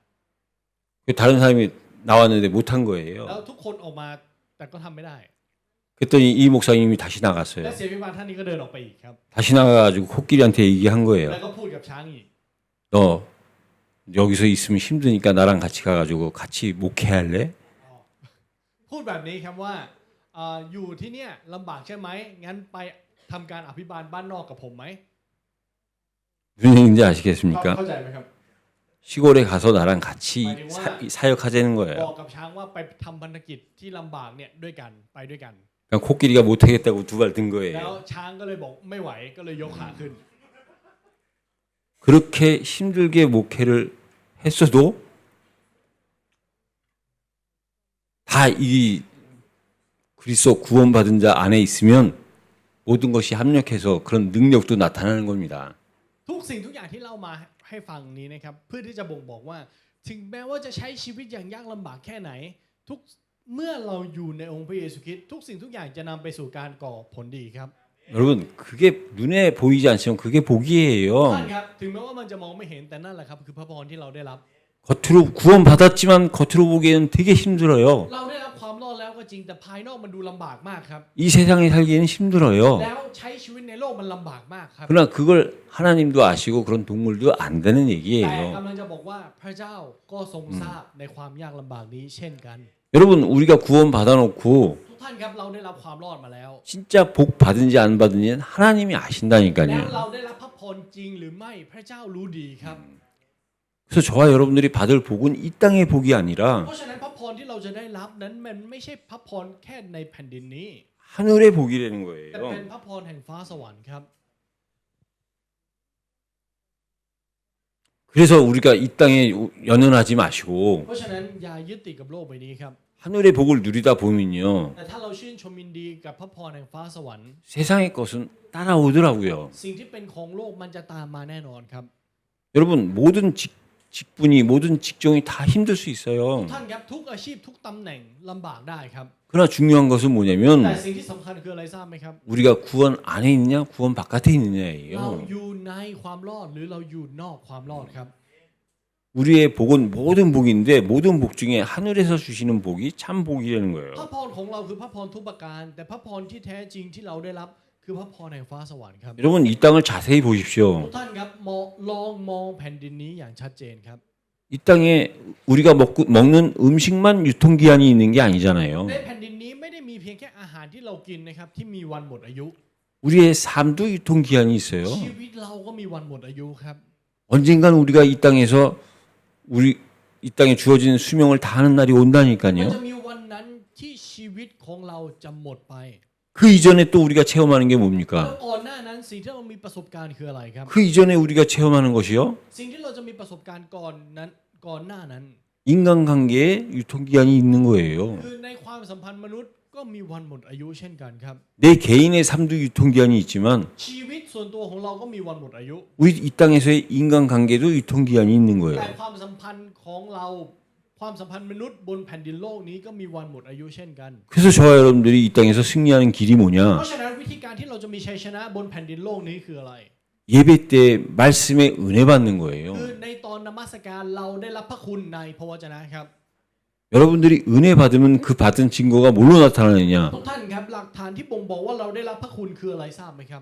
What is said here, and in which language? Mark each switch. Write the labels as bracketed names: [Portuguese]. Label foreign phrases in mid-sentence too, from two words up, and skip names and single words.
[Korean] 다른 사람이 나왔는데 못한 거예요. [Thai] แล้วทุกคนออกมาแต่ก็ทำไม่ได้ [Korean] 그랬더니 이 목사님이 다시 [Thai] และ [Korean] 나갔어요. [Thai] เสียพิบาลท่านนี้ก็เดินออกไปอีกครับ [Korean] 다시 나가가지고 코끼리한테 얘기한 [Thai] แล้ว [Korean] 거예요. [Thai] ก็พูดกับช้างอีก [Korean] 너 여기서 있으면 힘드니까 나랑 같이 가가지고 같이 목회할래? [Thai] พูดแบบนี้ครับว่าอยู่ที่เนี่ยลำบากใช่ไหมงั้นไปทำการอภิบาลบ้านนอกกับผมไหม [Korean] 무슨 얘기인지 [Thai] เข้า [Korean] 아시겠습니까? [Thai] ใจไหมครับ [Korean] 시골에 가서 나랑 같이 사역하자는 [Thai] บ [Korean] 거예요. [Thai] อกกับช้างว่าไปทำพันธกิจที่ลำบากเนี่ยด้วยกันไปด้วยกัน [Korean] 그러니까 코끼리가 못하겠다고 두 발 든 [Thai] แล้ว [Korean] 거예요. [Thai] ช้างก็เลยบอกไม่ไหวก็เลยยกขาขึ้น [Korean] 그렇게 힘들게 목회를 했어도 다 이 그리스도 구원받은 자 안에 있으면 모든 것이 합력해서 그런 능력도 나타나는 겁니다. [Thai] ทุกสิ่งทุกอย่างที่เล่ามาให้ฟังนี้นะครับเพื่อที่จะบ่งบอกว่า ถึงแม้ว่าจะใช้ชีวิตอย่างยากลำบากแค่ไหนทุกเมื่อเราอยู่ในองค์พระเยซูคริสต์ทุกสิ่งทุกอย่างจะนำไปสู่การก่อผลดีครับ [Korean] 여러분 그게 눈에 보이지 않지만 그게 [Thai] ท่าน [Korean] 복이에요. [Thai] ครับถึงแม้ว่ามันจะมองไม่เห็นแต่นั่นแหละครับคือพระพรที่เราได้รับ [Korean] 겉으로 구원 받았지만 겉으로 보기에는 되게 힘들어요. [Thai] เราได้รับความรอดแล้วก็จริงแต่ภายนอกมันดูลำบากมากครับ [Korean] 이 세상에 살기에는 힘들어요. [Thai] แล้วใช้ชีวิตในโลกมันลำบากมากครับ [Korean] 그러나 그걸 하나님도 아시고 그런 동물도 안다는 [Thai] แต่ [Korean] 얘기예요. [Thai] กำลังจะบอกว่าพระเจ้าก็ทรงทราบในความยากลำบากนี้เช่นกัน [Korean] 여러분 우리가 구원 받아놓고 [Thai] ทุกท่านครับเราได้รับความรอดมาแล้ว [Korean] 진짜 복 받은지 안 받은지는 하나님이 [Thai] แล้ว [Korean] 아신다니까요. [Thai] เราได้รับพระพรจริงหรือไม่พระเจ้ารู้ดีครับ [Korean] 그래서 저와 여러분들이 받을 복은 이 땅의 복이 [Thai] เพ [Korean] 아니라 [Thai] ราะฉะนั้นพระพรที่เราจะได้รับนั้นมันไม่ใช่พระพรแค่ในแผ่นดินนี้ [Korean] 하늘의 복이라는 [Thai] แต่เป็น [Korean] 거예요. [Thai] พระพรแห่งฟ้าสวรรค์ครับ [Korean] 그래서 우리가 이 땅에 연연하지 마시고 [Thai] เพราะฉะนั้นอย่ายึดติดกับโลกใบนี้ครับ [Korean] 하늘의 복을 누리다 보면요 [Thai] แต่ถ้าเราชื่นชมยินดีกับพระพรแห่งฟ้าสวรรค์ [Korean] 세상의 것은 따라오더라고요. [Thai] สิ่งที่เป็นของโลกมันจะตามมาแน่นอนครับ [Korean] 여러분 모든 직분이 모든 직종이 다 힘들 수 있어요. [Thai] ท่านครับทุกอาชีพทุกตำแหน่งลำบากได้ครับ [Korean] 그러나 중요한 것은 [Thai] แต่ [Korean] 뭐냐면 [Thai] สิ่งที่สำคัญคืออะไรทราบไหมครับ [Korean] 우리가 구원 안에 있느냐 구원 바깥에 [Thai] เรา [Korean] 있느냐예요. [Thai] อยู่ในความรอดหรือเราอยู่นอกความรอดครับ [Korean] 우리의 복은 모든 복인데 모든 복 중에 하늘에서 주시는 복이 참 복이라는 [Thai] พระ [Korean] 거예요. [Thai] พรของเราคือพระพรทุกประการ แต่พระพรที่แท้จริงที่เราได้รับคือพระพรแห่งฟ้าสวรรค์ครับ [Korean] 여러분 이 땅을 자세히 [Thai] ทุ [Korean] 보십시오. [Thai] กท่านครับลองมองแผ่นดินนี้อย่างชัดเจนครับ [Korean] 이 땅에 우리가 먹는 음식만 유통기한이 있는 게 아니잖아요. [Thai] ในแผ่นดินนี้ไม่ได้มีเพียงแค่อาหารที่เรากินนะครับที่มีวันหมดอายุ [Korean] 우리의 삶도 유통기한이 있어요. [Thai] ชีวิตเราก็มีวันหมดอายุครับ [Korean] 언젠간 우리가 이 땅에서 이 땅에 주어진 수명을 다하는 날이 [Thai] มัน [Korean] 온다니까요. [Thai] จะมีวันนั้นที่ชีวิตของเราจะหมดไป [Korean] 그 이전에 또 우리가 체험하는 게 [Thai] แล้ว [Korean] 뭡니까? [Thai] ก่อนหน้านั้นสิ่งที่เรามีประสบการณ์คืออะไรครับ [Korean] 그 이전에 우리가 체험하는 것이요. [Thai] สิ่งที่เราจะมีประสบการณ์ก่อนหน้านั้น [Korean] 인간관계에 유통기한이 있는 거예요. [Thai] คือในความสัมพันธ์มนุษย์ก็มีวันหมดอายุเช่นกันครับ [Korean] 내 개인의 삶도 유통기한이 있지만 [Thai] ชีวิตส่วนตัวของเราก็มีวันหมดอายุ [Korean] 우리 이 땅에서의 인간관계도 유통기한이 있는 [Thai] แต่ [Korean] 거예요. [Thai] ความสัมพันธ์ของเราความสัมพันธ์มนุษย์บนแผ่นดินโลกนี้ก็มีวันหมดอายุเช่นกัน [Korean] 그래서 저와 여러분들이 이 땅에서 승리하는 길이 [Thai] เพ [Korean] 뭐냐? [Thai] ราะฉะนั้นวิธีการที่เราจะมีชัยชนะบนแผ่นดินโลกนี้คืออะไร [Korean] 예배 때 말씀에 은혜 받는 [Thai] คือ [Korean] 거예요. [Thai] ในตอนนมัสการเราได้รับพระคุณในพระวจนะครับ [Korean] 여러분들이 은혜 받으면 그 받은 증거가 뭘로 나타나느냐? [Thai] ทุกท่านครับหลักฐานที่บ่งบอกว่าเราได้รับพระคุณคืออะไรทราบไหมครับ